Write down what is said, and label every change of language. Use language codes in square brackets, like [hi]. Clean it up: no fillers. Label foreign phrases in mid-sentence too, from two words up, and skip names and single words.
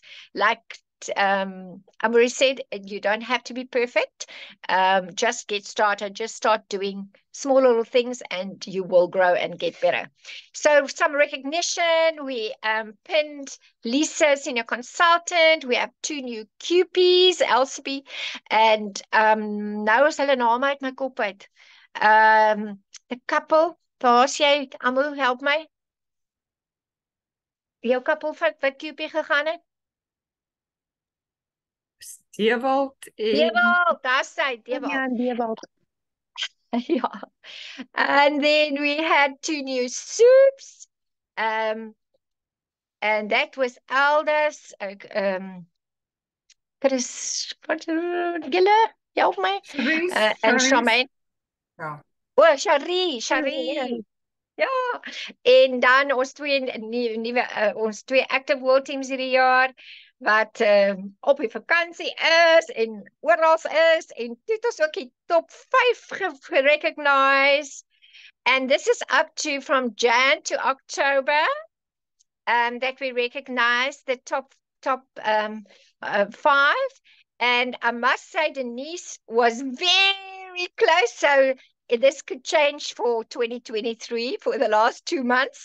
[en] Like Amori said, you don't have to be perfect. Just get started. Just start doing small little things, and you will grow and get better. So some recognition. We pinned Lisa, senior consultant. We have 2 new QPs, Elsie, and [af] nou is hulle name uit my kop uit. [en] The couple, [af] daar's jy, Amo, help my. Jou couple wat QP gegaan het? Dewald en Dewald, daar's sy, Dewald. Ja, Dewald. [en] Yeah. And then we had 2 new soups. And that was Aldous. Chris, Gille, help me. And Charmaine. [af] Ja. Oh, Shari. Ja. En dan ons twee [en] active world teams [af] hierdie jaar, wat op die vakansie is en oral is, en toe het ons ook die top 5 gerecognize. [en] And this is up to from Jan to October, that we recognize the top 5. And I must say Denise was very close, so this could change for 2023 for the last 2 months.